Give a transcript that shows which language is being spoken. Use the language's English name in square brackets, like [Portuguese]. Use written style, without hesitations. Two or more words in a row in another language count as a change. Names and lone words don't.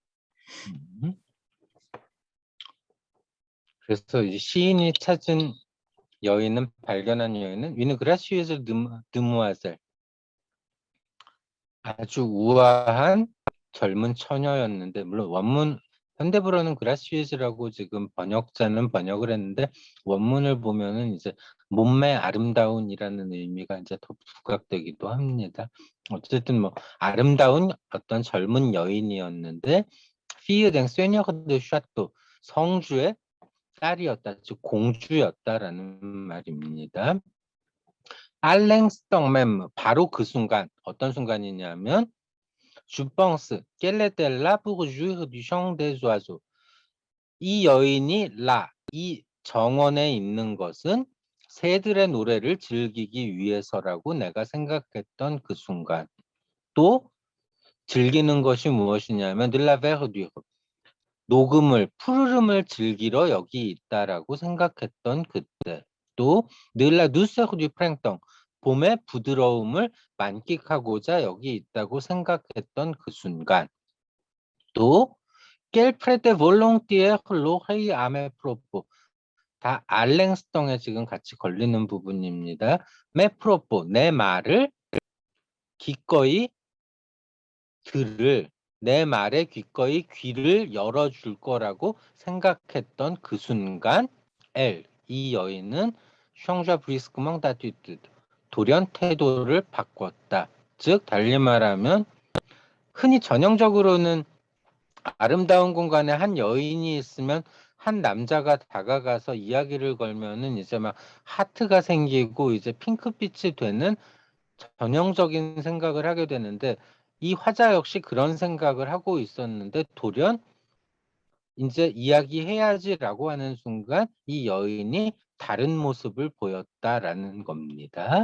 [Korean] 그래서 이 시인이 찾은 발견한 여인은 [French] une gracieuse demoiselle, [Korean] 아주 우아한 젊은 처녀였는데, 물론 원문 현대불어는 그라시에즈라고 지금 번역자는 번역을 했는데 원문을 보면은 이제 몸매 아름다운이라는 의미가 이제 더 부각되기도 합니다. 어쨌든 뭐 아름다운 어떤 젊은 여인이었는데 [French] fille d'un seigneur de château, [Korean] 성주의 딸이었다, 즉 공주였다라는 말입니다. [French] à l'instant même, [Korean] 바로 그 순간, 어떤 순간이냐면 [French] je pense qu'elle était là pour jouir du chant des oiseaux. [Korean] 이 여인이 이 정원에 있는 것은 새들의 노래를 즐기기 위해서라고 내가 생각했던 그 순간. 또 즐기는 것이 무엇이냐면 [French] de la verdure, [Korean] 녹음을, 푸르름을 즐기러 여기 있다라고 생각했던 그때. [French] 또 de la douceur du printemps, [Korean] 봄의 부드러움을 만끽하고자 여기 있다고 생각했던 그 순간. [French] 또 qu'elle prêtait volontiers l'oreille à mes propos, [Korean] 다 알랭스통에 지금 같이 걸리는 부분입니다. [French] mes propos, [Korean] 내 말을 기꺼이 내 말에 기꺼이 귀를 열어줄 거라고 생각했던 그 순간, 이 여인은 [French] change brusquement d'attitude, [Korean] 돌연 태도를 바꿨다. 즉 달리 말하면 흔히 전형적으로는 아름다운 공간에 한 여인이 있으면 한 남자가 다가가서 이야기를 걸면은 이제 막 하트가 생기고 이제 핑크빛이 되는 전형적인 생각을 하게 되는데, 이 화자 역시 그런 생각을 하고 있었는데 돌연 이제 이야기해야지라고 하는 순간 이 여인이 다른 모습을 보였다라는 겁니다.